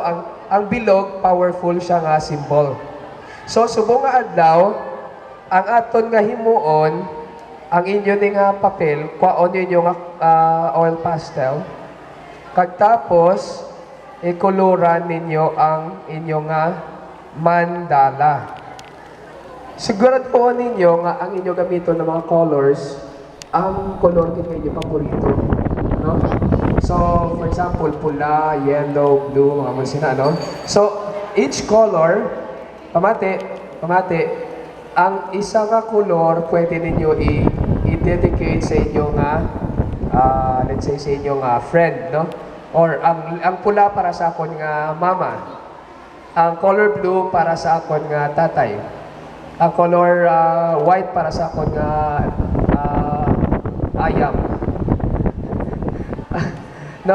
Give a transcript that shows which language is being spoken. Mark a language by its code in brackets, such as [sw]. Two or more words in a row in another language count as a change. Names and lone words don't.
[hil] Ang bilog, powerful siya nga symbol. So, subong nga adlaw, ang aton nga himuon, ang inyo ni nga papel, kwaon ninyo nga [en] oil pastel, [hil] kagtapos, ikuluran ninyo ang inyo nga mandala. Sigurad po ninyo nga ang inyo gamiton ng mga colors, ang color din inyo paborito. No? [en] So, for example, [hil] pula, [en] yellow, blue, [hil] mga sina, no? [en] So, each color, [hil] pamati, ang isa nga color pwede ninyo i-dedicate sa inyo nga, [en] let's say [hil] sa inyo nga friend, no? Or ang pula para sa akon nga mama. Ang color blue para sa akon nga tatay. Ang color white para sa akon nga ayam. No?